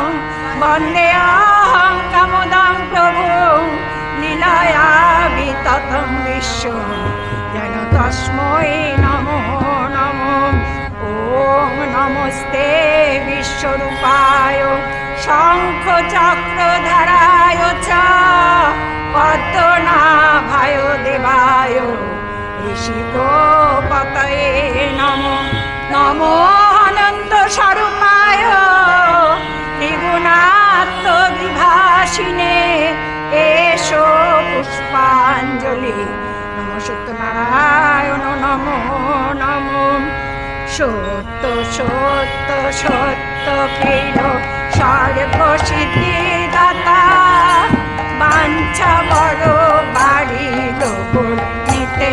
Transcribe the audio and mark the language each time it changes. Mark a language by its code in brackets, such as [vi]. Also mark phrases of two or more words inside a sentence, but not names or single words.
[sa] বন্দেহং কামদং প্রভুং লীলয়া বিততং বিশ্বং যেন তস্मै নমো নমো ওম নমস্তে বিশ্বরূপায় শঙ্খ চক্রধরায় চ পদ্মনাভায় দেবায় ঋষিকোপতয়ে নমো নমো অনন্ত স্বরূপায় ত্রিগুণাত্ম বিভাসিনে এষো পুষ্পাঞ্জলি নমো সত্যনারায়ণ নমো নমো সত্য সত্য সত্য প্রিয় সর্বসিদ্ধি দাতা বাঞ্ছা বড় বাড়িল নিতে